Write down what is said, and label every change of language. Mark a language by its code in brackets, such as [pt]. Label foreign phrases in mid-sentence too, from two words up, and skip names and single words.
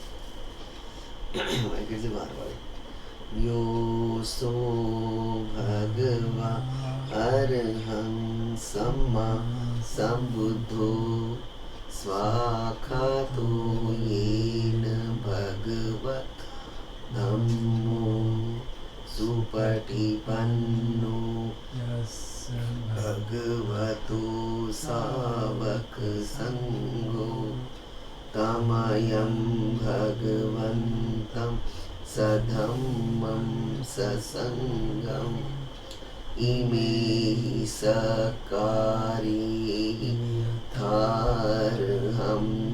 [hi] मैं कैसे बार बार [pi] यो सो भगवा अरहं सम्मा संबुद्धो स्वाखातो येन भगवत धम्मो सुपटिपन्नो भगवतो सावक संगो तमयं भगवन्तं सधम्मं ससंगम् इमे हि सकारे थारहम्